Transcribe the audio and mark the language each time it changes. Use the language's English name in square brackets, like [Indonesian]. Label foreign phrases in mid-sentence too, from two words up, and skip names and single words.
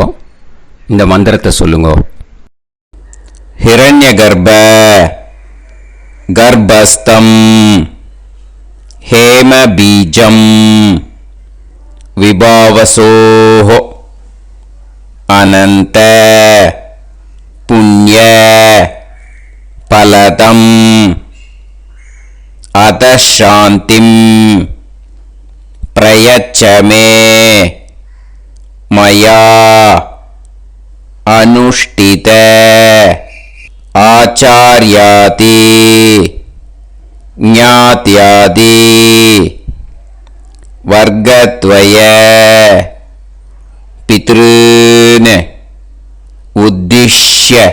[Tamil] இந்த மந்திரத்தை சொல்லுங்கோ. [Sanskrit] हिरण्य गर्भ गर्भस्थम् हेम बीजम् विभावसोः अनन्त पुण्य फलदम् अतः शान्तिं प्रयच्छ मे मया अनुष्ठित आचार्यादि ज्ञात्यादि वर्गद्वय पितॄन् उद्दिश्य